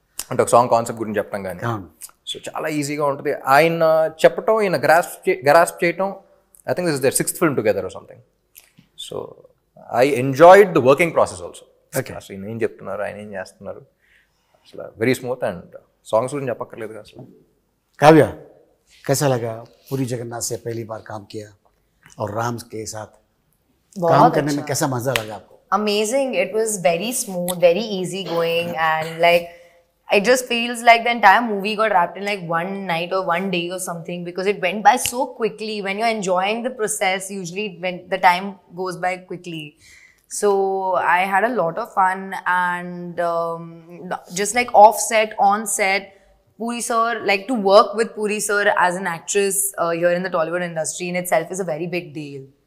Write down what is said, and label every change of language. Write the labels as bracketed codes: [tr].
[te] అంటే ఒక song concept గురించి చెప్పడం కానీ. సో చాలా ఈజీగా ఉంటుంది. ఆయన చెప్పటం, ఈయన గ్రాస్ప్ చేయటం. [en] I think this is their 6th film together or something. So I enjoyed the working process also. [te] అసలు ఈయన ఏం చెప్తున్నారు, ఆయన ఏం చేస్తున్నారు, అసలు వెరీ స్మూత్. అండ్ సాంగ్స్ గురించి చెప్పక్కర్లేదు అసలు. [hi] काव्या, कैसा लगा पूरी जगन्नाथ से पहली बार काम किया और राम के साथ काम करने में कैसा मजा लगा आपको? [en] Amazing. It was very smooth, very easy going, and like it just feels like the entire movie got wrapped in like one night or one day or something, because it went by so quickly. When you're enjoying the process, usually when the time goes by quickly. So I had a lot of fun, and just like off set, on set, Puri sir, like to work with Puri sir as an actress here in the Tollywood industry in itself is a very big deal.